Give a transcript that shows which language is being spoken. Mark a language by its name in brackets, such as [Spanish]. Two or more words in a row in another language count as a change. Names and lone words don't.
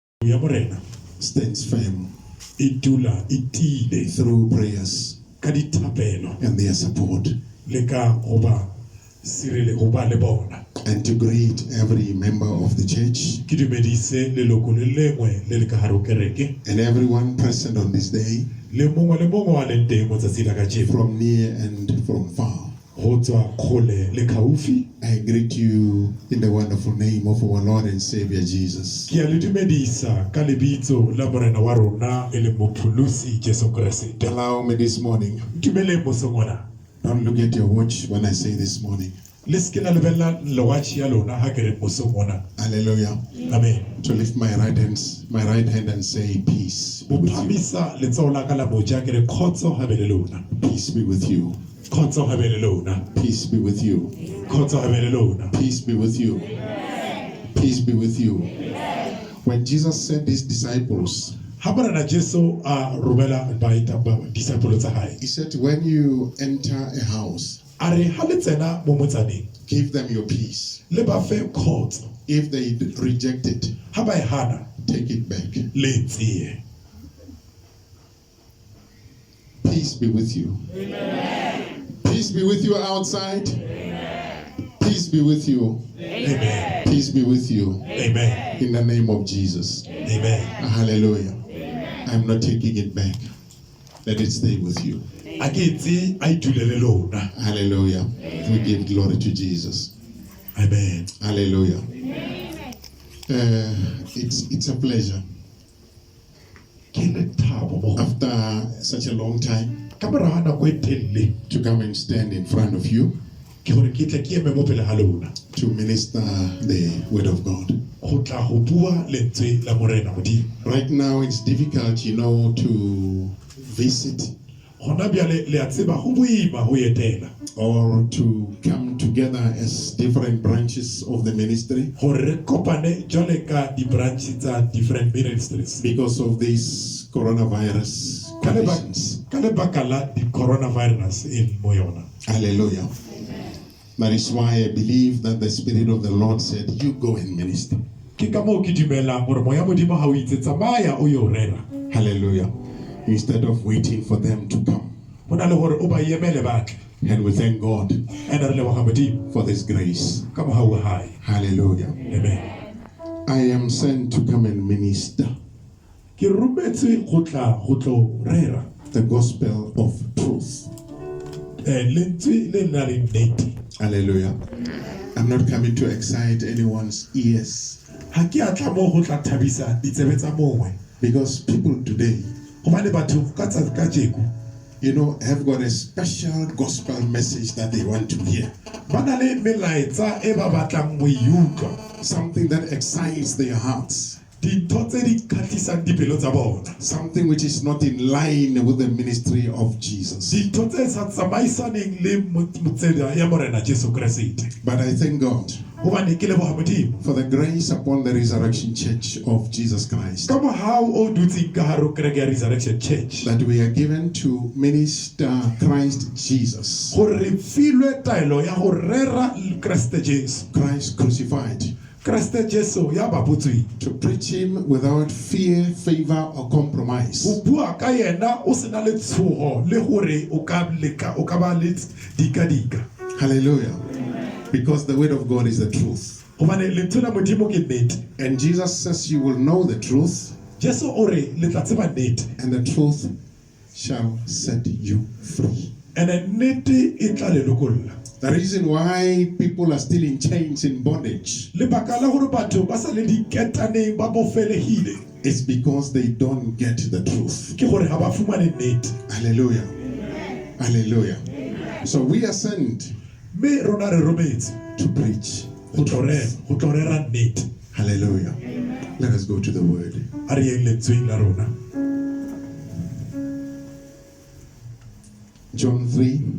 [Southern Sotho] ya morena [English] stands firm [Southern Sotho] e dula e tiile [English] through prayers [Southern Sotho] ka dithapelo [English] and their support. [Southern Sotho] le ka go ba le bona. [English] And to greet every member of the church [Southern Sotho] Ke dumedise leloko le lengwe le le ka hare ho kereke [English] and everyone present on this day [Southern Sotho] le mongwe wa leng teng mo tsatsing la kajeno [English] from near and from far. [Southern Sotho] go tswa kgole le kgaufi. [English] I greet you in the wonderful name of our Lord and Savior Jesus. [Southern Sotho] Ke a le dumedisa ka lebitso la morena wa rona e le mopholosi Jesu Kriste. [English] Allow me this morning, [Southern Sotho] Dumeleng mosongwana [English] don't look at your watch when I say this morning. [Southern Sotho] le se ke la lebella lewatch ya lona ha ke re mosongwana. [English] Hallelujah. Amen. To lift my right hand and say peace be [Southern Sotho] Mo [English] with you. [Southern Sotho] phamisa letsoho la ka la moja ke re khotso ha be le lona. [English] Peace be with you. [Southern Sotho] Khotso ha be le lona. [English] Peace be with you. [Southern Sotho] Khotso ha be le lona. [English] Peace be with you. Peace be with you. When Jesus sent his disciples, [Southern Sotho] Ha morena Jesu a romela disciples tsa hae. [English] he said, when you enter a house, [Southern Sotho] A re ha le tsena mo motsaneng [English] give them your peace. [Southern Sotho] le ba fe khotso. [English] If they reject it, [Southern Sotho] Ha ba e hana [English] take it back. [Southern Sotho] le tsie. [English] Peace be with you. Peace be with you outside. Peace be with you. Amen. Peace be with you. Amen. In the name of Jesus. Amen. Hallelujah. I'm not taking it back. Let it stay with you. [Southern Sotho] A ke tse a itulele lona. [English] Hallelujah. We give glory to Jesus. Amen. Hallelujah. It's a pleasure. [Southern Sotho] Ke le thabo mo [English] After such a long time [Southern Sotho] ka mora ha nako e telele [English] to come and stand in front of you [Southern Sotho] ke gore ke tle ke eme mo pele ga lona [English] to minister the word of God. [Southern Sotho] go tla go bua lentswe la morena modimo. [English] Right now it's difficult, to visit [Southern Sotho] Gona bjale le a tseba go boima go etela [English] or to come together as different branches of the ministry [Southern Sotho] gore re kopane jwale ka di-branch tsa [English] different ministries because of these coronavirus [Southern Sotho] ka [English] conditions. [Southern Sotho] lebaka la di-coronavirus e mo yona. [English] Hallelujah. That is why I believe that the Spirit of the Lord said, you go and minister. [Southern Sotho] Ke ka moo ke dumelang gore moya modimo ga o itse tsamaya o yo rera [English] Hallelujah. Instead of waiting for them to come. [Southern Sotho] go na le gore o ba emele batle. [English] And we thank God [Southern Sotho] And re leboga modimo [English] for this grace. [Southern Sotho] ka mogau wa hae. [English] Hallelujah. Amen. I am sent to come and minister [Southern Sotho] Ke rometswe go tlo rera [English] the gospel of truth. [Southern Sotho] lentswe le na le nnete. [English] Hallelujah. I'm not coming to excite anyone's ears [Southern Sotho] Ha ke a tla mo go tla thabisa ditsebe tsa mongwe [English] because people today, [Southern Sotho] gobane batho ka jeku [English] have got a special gospel message that they want to hear. [Southern Sotho] ba na le melaetsa e ba batlang mo e utlwa, [English] Something that excites their hearts. [Southern Sotho] dintho tse di kgatlisang dipelo tsa bona, [English] Something which is not in line with the ministry of Jesus. [Southern Sotho] dintho tse sa tsamaisaneng le motseda ya morena Jesu Kriste. [English] But I thank God [Southern Sotho] Gobane ke leboga modimo [English] for the grace upon the resurrection church of Jesus Christ [Southern Sotho] ka mohau o dutseng ka hare ho kereke ya Resurrection Church [English] that we are given to minister Christ Jesus, [Southern Sotho] gore re filwe taelo ya go rera Kriste Jesu. [English] Christ crucified, [Southern Sotho] Kriste Jesu ya baputsweng, [English] to preach him without fear, favor, or compromise. [Southern Sotho] o bua ka yena o sena le tshogo le gore o ka ba le dika. [English] Hallelujah. Because the word of God is the truth. [Southern Sotho] Gobane lentswe la modimo ke nnete. [English] And Jesus says you will know the truth, [Southern Sotho] Jesu o re le tla tseba nnete, [English] and the truth shall set you free. [Southern Sotho] ene nnete e tla le lokolla. [English] The reason why people are still in chains, in bondage, [Southern Sotho] Lebaka la gore batho ba sa le diketaneng ba bofelegile [English] is because they don't get the truth. [Southern Sotho] ke gore ga ba fumane nnete. [English] Hallelujah. Hallelujah. So we are sent [Southern Sotho] Mme rona re rometse [English] to preach [Southern Sotho] go [English] the truth. [Southern Sotho] tlo rera nnete. [English] Hallelujah. Let us go to the word. [Southern Sotho] A re yeng lentsweng la rona. [English] John 3.